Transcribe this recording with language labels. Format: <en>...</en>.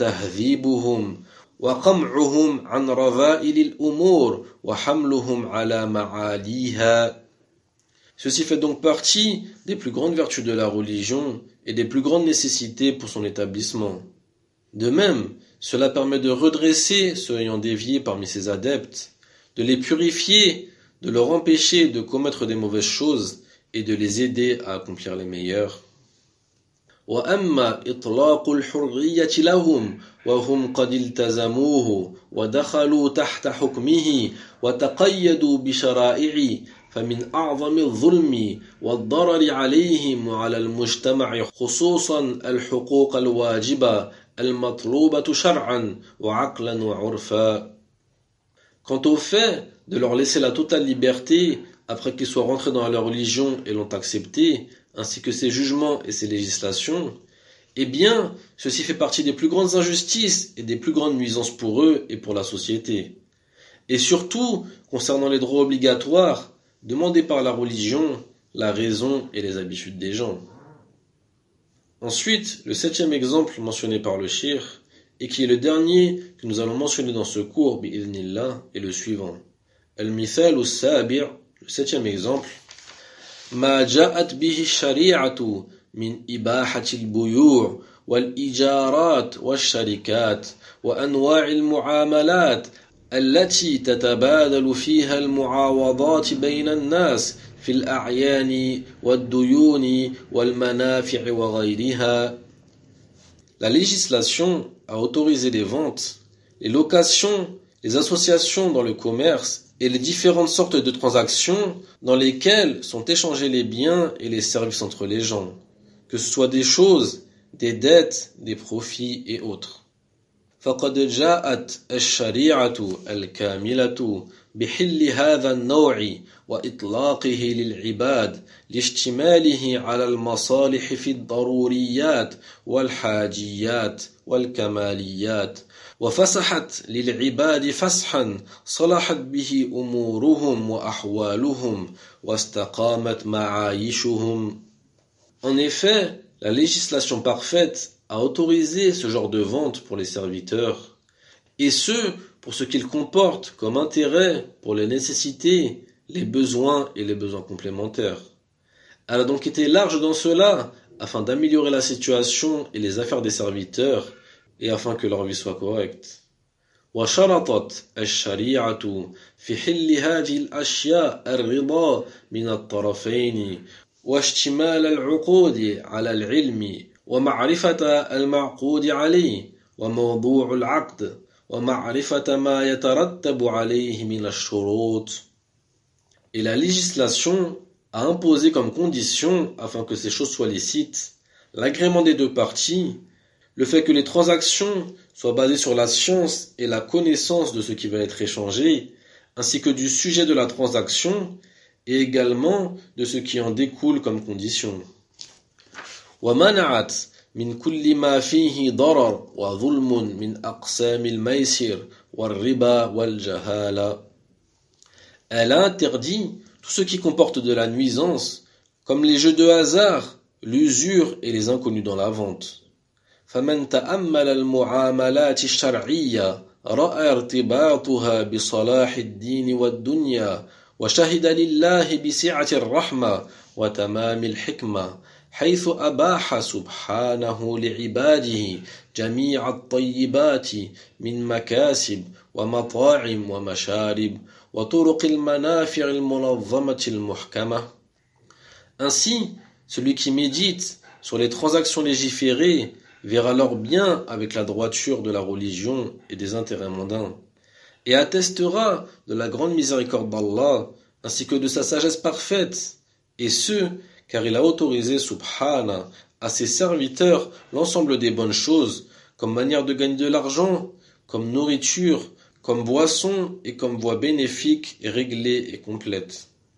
<ar>وقمعهم عن رذائل الأمور وحملهم على معاليها.</ar> <fr>Ceci fait donc partie des plus grandes vertus de la religion et des plus grandes nécessités pour son établissement. De même, cela permet de redresser ceux ayant dévié parmi ses adeptes, de les purifier, de leur empêcher de commettre des mauvaises choses et de les aider à accomplir les meilleures.</fr> <ar>وأما إطلاق الحرية لهم وهم قد التزموه ودخلوا تحت حكمه وتقيدوا بشرائعه فمن أعظم الظلم والضرر عليهم وعلى المجتمع خصوصا الحقوق الواجبة المطلوبة شرعا وعقلا وعرفا.</ar> <fr>Quant au fait de leur laisser la totale liberté après qu'ils soient rentrés dans leur religion et l'ont accepté, ainsi que ses jugements et ses législations, eh bien, ceci fait partie des plus grandes injustices et des plus grandes nuisances pour eux et pour la société. Et surtout, concernant les droits obligatoires, demandés par la religion, la raison et les habitudes des gens. Ensuite, le septième exemple mentionné par le Shir, et qui est le dernier que nous allons mentionner dans ce cours, bi'idhnillah, est le suivant.</fr> <ar>Al-Mithal al-Sabir,</ar> <fr>le septième exemple,</fr> <ar>ما جاءت به الشريعة من إباحة البيوع والإيجارات والشركات وأنواع المعاملات التي تتبادل فيها المعاوضات بين الناس في الأعيان والديون والمنافع وغيرها.</ar> <fr>La législation a autorisé les ventes, les locations, les associations dans le commerce et les différentes sortes de transactions dans lesquelles sont échangés les biens et les services entre les gens, que ce soit des choses, des dettes, des profits et autres.</fr> <ar>فقد جاءت الشريعة الكاملة بحل هذا النوع وإطلاقه للعباد لاشتماله على المصالح في الضروريات والحاجيات والكماليات، وفسحت للعباد فسحا صلحت به أمورهم وأحوالهم واستقامت معايشهم.</ar> <fr>En effet, la législation parfaite a autorisé ce genre de vente pour les serviteurs, et ce, pour ce qu'il comporte comme intérêt pour les nécessités, les besoins et les besoins complémentaires. Elle a donc été large dans cela, afin d'améliorer la situation et les affaires des serviteurs, et afin que leur vie soit correcte.</fr> <ar>وشرطت الشريعة في حل هذه الأشياء الرضا من الطرفين واشتمال العقود على العلم ومعرفة المعقود عليه وموضوع العقد ومعرفة ما يترتب عليه من الشروط.</ar> <fr>Et la législation a imposé comme condition, afin que ces choses soient licites, l'agrément des deux parties, le fait que les transactions soient basées sur la science et la connaissance de ce qui va être échangé, ainsi que du sujet de la transaction, et également de ce qui en découle comme condition.</fr> <ar>ومنعت من كل ما فيه ضرر وظلم من أقسام الميسر والربا والجهالة.</ar> <fr>Elle a interdit tout ce qui comporte de la nuisance, comme les jeux de hasard, l'usure et les inconnus dans la vente.</fr> <ar>فمن تأمل المعاملات الشرعية رأى ارتباطها بصلاح الدين والدنيا وشهد لله بسعة الرحمة وتمام الحكمة حيث أباح سبحانه لعباده جميع الطيبات من مكاسب ومطاعم ومشارب وطرق المنافع المنظمة المحكمة.</ar> <fr>Ainsi, celui qui médite sur les transactions légiférées verra leurs biens avec la droiture de la religion et des intérêts mondains, et attestera de la grande miséricorde d'Allah ainsi que de sa sagesse parfaite, et ce, car il a autorisé, subhana, à ses serviteurs l'ensemble des bonnes choses, comme manière de gagner de l'argent, comme nourriture, comme boisson et comme voie bénéfique et réglée et complète.</fr>